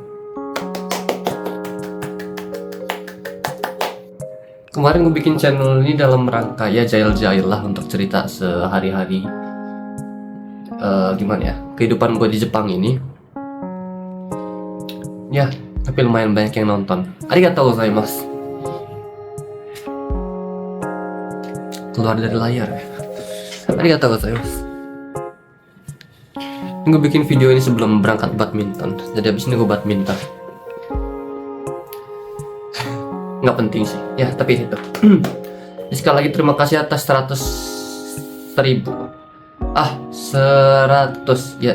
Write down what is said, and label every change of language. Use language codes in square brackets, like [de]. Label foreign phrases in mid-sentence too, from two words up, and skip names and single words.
[id] Kemarin gue bikin channel ini dalam rangka ya jail-jail lah untuk cerita sehari-hari gimana ya kehidupan gue di Jepang ini. Ya, tapi lumayan banyak yang nonton. [ja] ありがとうございます. [id] Keluar dari layar ya. [ja] ありがとうございます. [id] Gue bikin video ini sebelum berangkat badminton. Jadi abis ini gue badminton. Nggak penting sih. Ya, tapi itu. Sekali lagi terima kasih atas 100.000. 100 ya.